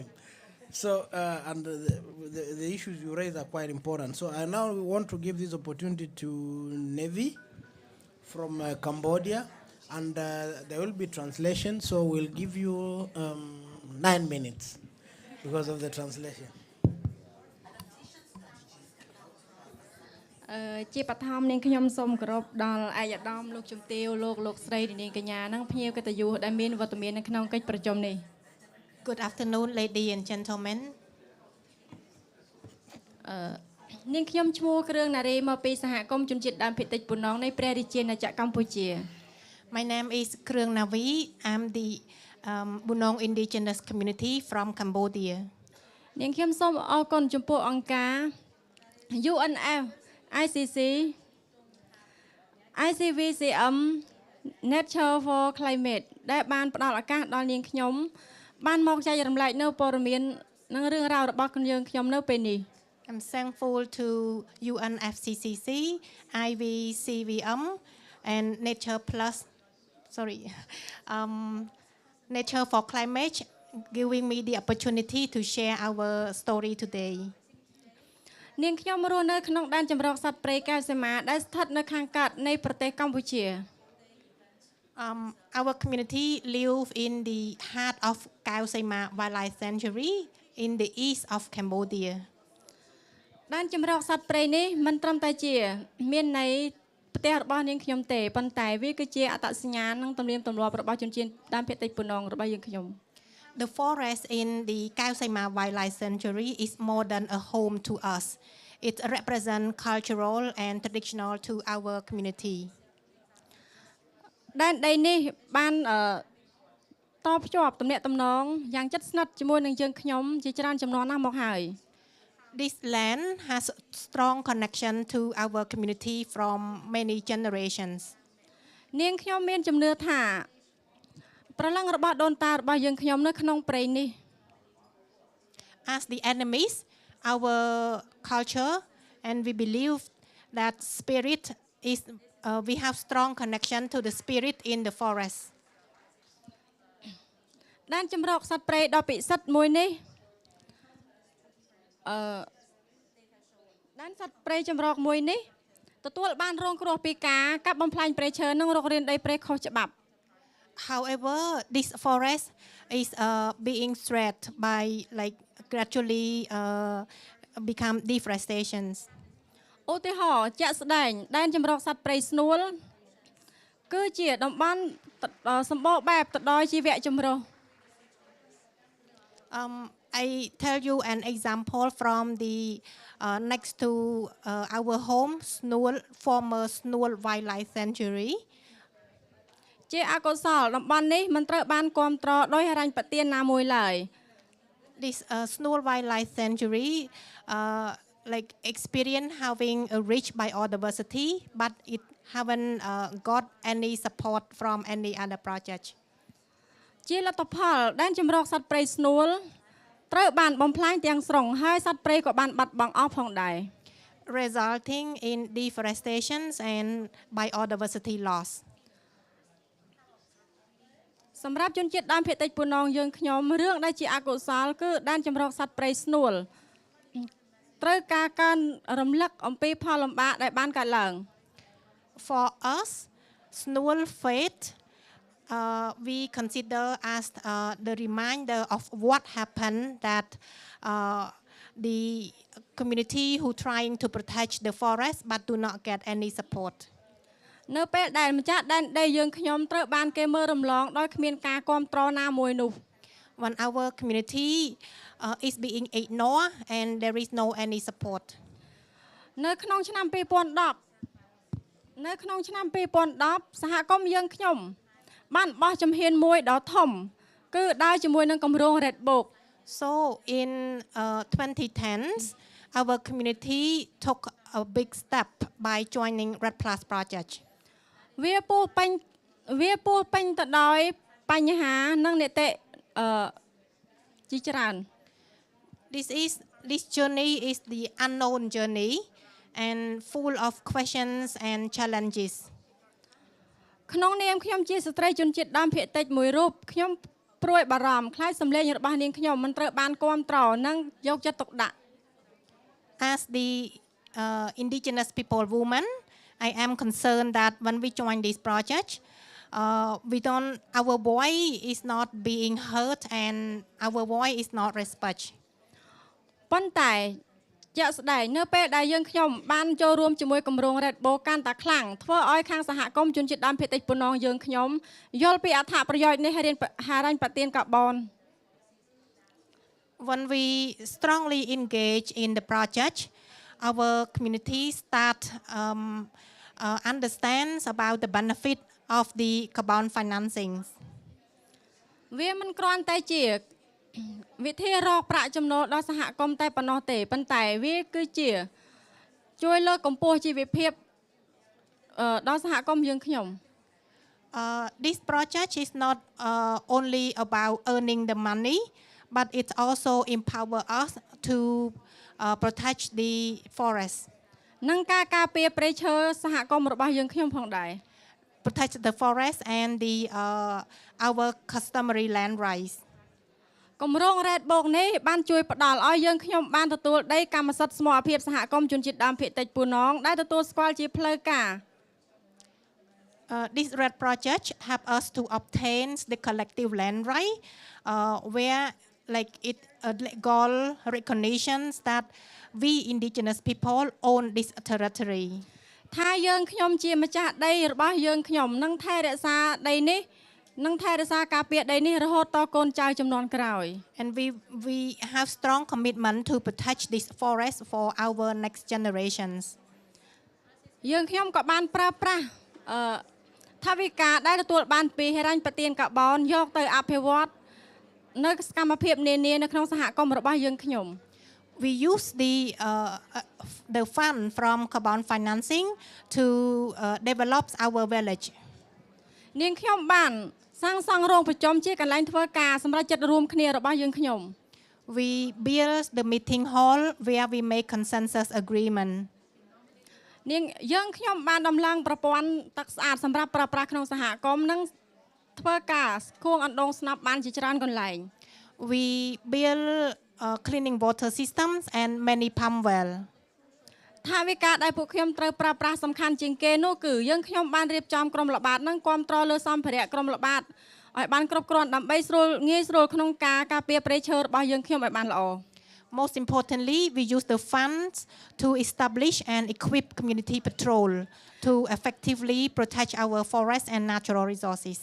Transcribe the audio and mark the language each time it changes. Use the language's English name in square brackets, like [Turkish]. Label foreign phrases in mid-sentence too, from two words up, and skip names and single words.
[English] So, and the issues you raise are quite important. So I now want to give this opportunity to Nevi from Cambodia, and there will be translation, so we'll give you 9 minutes because of the translation. [Khmer] ជាបឋមនាងខ្ញុំសូមគោរពដល់អាយដាមលោកជំទាវលោកស្រីនាងកញ្ញានិងភ្ញៀវកិត្តិយសដែលមានវត្តមាននៅក្នុងកិច្ចប្រជុំនេះ [English] Good afternoon, ladies and gentlemen. [Khmer] នាងខ្ញុំឈ្មោះគ្រឿងណារីមកពីសហគមន៍ជនជាតិដើមភាគតិចពូណងនៃព្រះរាជាណាចក្រកម្ពុជា [English] My name is Krương Navi. I'm the Bunong Indigenous community from Cambodia. [Khmer] នាងខ្ញុំសូមអរគុណចំពោះអង្គការ UNF ICC ICVCM Nature for Climate ដែលបានផ្ដល់ឱកាសដល់នាងខ្ញុំបានមកចែករំលែកនៅព័ត៌មាននិងរឿងរ៉ាវរបស់យើងខ្ញុំនៅពេលនេះ [English] I'm thankful to UNFCCC, IVCVM, and Nature for Climate, giving me the opportunity to share our story today. [Khmer] នាងខ្ញុំរស់នៅក្នុងដែនជម្រកសត្វព្រៃកែវសីមាដែលស្ថិតនៅខាងកើតនៃប្រទេសកម្ពុជា [English] Our community live in the heart of Khao Saima Wildlife Sanctuary in the east of Cambodia. [Khmer] ដែនជម្រកសត្វព្រៃនេះមិនត្រឹមតែជាមានន័យផ្ទះរបស់នាងខ្ញុំទេប៉ុន្តែវាគឺជាអត្តសញ្ញាណនិងទំនៀមទម្លាប់របស់ជនជាតិដើមភាគតិចពូណងរបស់យើងខ្ញុំ [English] The forest in the Khao Saima Wildlife Sanctuary is more than a home to us. It represents cultural and traditional to our community. [Khmer] ដែនដីនេះបានតភ្ជាប់ទំនាក់ទំនងយ៉ាងជិតស្និទ្ធជាមួយនឹងយើងខ្ញុំជាច្រើនចំនួនណាស់មកហើយ [English] This land has strong connection to our community from many generations. [Khmer] នាងខ្ញុំមានជំនឿថាប្រឡឹងរបស់ដូនតារបស់យើងខ្ញុំនៅក្នុងព្រៃនេះ [English] As the enemies, our culture, and we believe that spirit is we have strong connection to the spirit in the forest. [Khmer] ដែនជម្រកសត្វព្រៃដ៏ពិសិដ្ឋមួយនេះដែនសត្វព្រៃជម្រកមួយនេះទទួលបានរងគ្រោះពីការកាប់បំផ្លាញព្រៃឈើនិងរុករានដីព្រៃខុសច្បាប់ [English] However, this forest is being threatened by gradually become deforestation. [Khmer] ឧទាហរណ៍ជាក់ស្ដែងដែនជម្រកសត្វព្រៃស្នួលគឺជាតំបន់សម្បូរបែបទៅដោយជីវៈចម្រុះ [English] I tell you an example from the next to our home, former Snool Wildlife Sanctuary. [Khmer] ជាអកុសលតំបន់នេះមិនត្រូវបានគ្រប់គ្រងដោយហិរញ្ញប្បទានណាមួយឡើយ [English] This Snool Wildlife Sanctuary experience having a rich biodiversity, but it haven't got any support from any other project. [Khmer] ជាលទ្ធផលដែនជម្រកសត្វព្រៃស្នួលត្រូវបានបំផ្លាញទាំងស្រុងហើយសត្វព្រៃក៏បានបាត់បង់អស់ផងដែរ [English] resulting in deforestation and biodiversity loss. [Khmer] សម្រាប់ជនជាតិដើមភាគតិចពូនងយើងខ្ញុំរឿងដែលជាអកុសលគឺដែនចម្រុះសត្វព្រៃស្នួលត្រូវការការរំលឹកអំពីផលលំបាកដែលបានកើតឡើង [English] For us, Snow Fate we consider as the reminder of what happened that the community who trying to protect the forest but do not get any support. [Khmer] នៅពេលដែលម្ចាស់ដែនដីយើងខ្ញុំត្រូវបានគេមើលរំលងដោយគ្មានការគាំទ្រណាមួយនោះ [English] When our community is being ignored and there is no any support. [Khmer] នៅក្នុងឆ្នាំ2010 សហគមន៍យើងខ្ញុំបានបោះជំហានមួយដ៏ធំគឺដើរជាមួយនឹងគម្រោង Red Book. [English] So in 2010s our community took a big step by joining Red Plus project. [Khmer] វាពោពេញទៅដោយបញ្ហានិងនីតិជាច្រើន [English] This journey is the unknown journey and full of questions and challenges. [Khmer] ក្នុងនាមខ្ញុំជាស្ត្រីជនជាតិដើមភាគតិចមួយរូបខ្ញុំព្រួយបារម្ភខ្លាចសម្លេងរបស់នាងខ្ញុំមិនត្រូវបានគាំទ្រនិងយកចិត្តទុកដាក់ [English] As the indigenous people woman, I am concerned that when we join this project, our voice is not being heard and our voice is not respected. [Khmer] ប៉ុន្តែជាក់ស្ដែងនៅពេលដែលយើងខ្ញុំបានចូលរួមជាមួយគម្រោង Red Book កាន់តែខ្លាំងធ្វើឲ្យខាងសហគមន៍ជនជាតិដើមភាគតិចពូនងយើងខ្ញុំយល់ពីអត្ថប្រយោជន៍នៃហិរញ្ញប្បទានកាបូន [English] When we strongly engage in the project, our community start understands about the benefit of the carbon financing. [Khmer] វាមិនគ្រាន់តែជាវិធីរកប្រាក់ចំណូលដល់សហគមន៍តែប៉ុណ្ណោះទេប៉ុន្តែវាគឺជាជួយលើកកម្ពស់ជីវភាពដល់សហគមន៍យើងខ្ញុំ [English] This project is not only about earning the money, but it also empower us to protect the forest. [Khmer] និងការការពារព្រៃឈើសហគមន៍របស់យើងខ្ញុំផងដែរ [English] Protect the forest and the our customary land rights. [Khmer] គម្រោង Red Book នេះបានជួយផ្ដល់ឲ្យយើងខ្ញុំបានទទួលដីកម្មសិទ្ធិស្មរភាពសហគមន៍ជនជាតិដើមភាគតិចពូនងដែលទទួលស្គាល់ជាផ្លូវការ [English] This Red project help us to obtain the collective land right where like it legal recognitions that we indigenous people own this territory. [Khmer] ថាយើងខ្ញុំជាម្ចាស់ដីរបស់យើងខ្ញុំនឹងថែរក្សាដីនេះនឹងថែរក្សាការពារដីនេះរហូតតកូនចៅជំនាន់ក្រោយ [English] And we have strong commitment to protect this forest for our next generations. [Khmer] យើងខ្ញុំក៏បានប្រើប្រាស់ថាវិការដែលទទួលបានពីហិរញ្ញប្បទានកាបូនយកទៅអភិវឌ្ឍនៅសកម្មភាពនានានៅក្នុងសហគមន៍របស់យើងខ្ញុំ [English] We use the fund from carbon financing to develop our village. [Khmer] នាងខ្ញុំបានសាងសង់រោងប្រជុំជាកន្លែងធ្វើការសម្រាប់ចិត្តរួមគ្នារបស់យើងខ្ញុំ [English] We build the meeting hall where we make consensus agreement. [Khmer] នាងយើងខ្ញុំបានដំឡើងប្រព័ន្ធទឹកស្អាតសម្រាប់ប្រើប្រាស់ក្នុងសហគមន៍និងធ្វើការគួងអណ្ដូងស្នាប់បានជាច្រើនកន្លែង [English] We build cleaning water systems and many pump well. [Khmer] ថាវិការដែលពួកខ្ញុំត្រូវប្រើប្រាស់សំខាន់ជាងគេនោះគឺយើងខ្ញុំបានរៀបចំក្រុមល្បាតនិងគាំទ្រលើសម្ភារៈក្រុមល្បាតឲ្យបានគ្រប់គ្រាន់ដើម្បីងាយស្រួលក្នុងការការពារព្រៃឈើរបស់យើងខ្ញុំឲ្យបានល្អ [English] Most importantly, we use the funds to establish and equip community patrol to effectively protect our forests and natural resources.